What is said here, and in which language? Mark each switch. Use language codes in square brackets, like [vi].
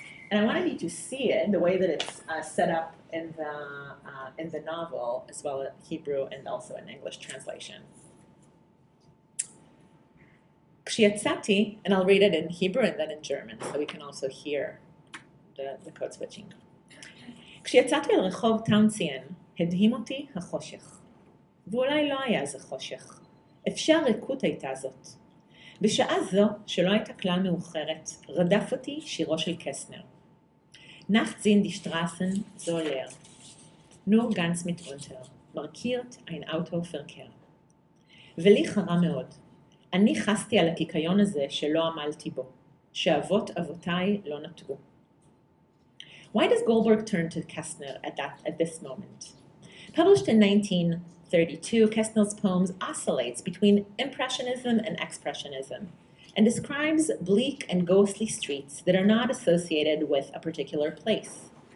[en] And I wanted you to see it, the way that it's set up in the novel, as well as Hebrew and also in English translation. [he] כשיצאתי, [en] and I'll read it in Hebrew and then in German, so we can also hear the code switching. [he] כשיצאתי אל רחוב טאונציאן, הדהים אותי החושך. ואולי לא היה זה חושך. אפשר ריקות הייתה זאת. בשעה זו, שלא הייתה כלל מאוחרת, רדף אותי שירו של קסנר. [de] Nachts sind die Straßen so leer. Nur ganz mitunter markiert ein Autoverkehr. [he] ולי חרה מאוד. אני חסתי על הקיקיון הזה שלא עמלתי בו, שאבות אבותיי לא נטעו. [en] Why does Goldberg turn to Kästner at this moment? Published in 1932, Kästner's poems oscillates between Impressionism and Expressionism and describes bleak and ghostly streets that are not associated with a particular place.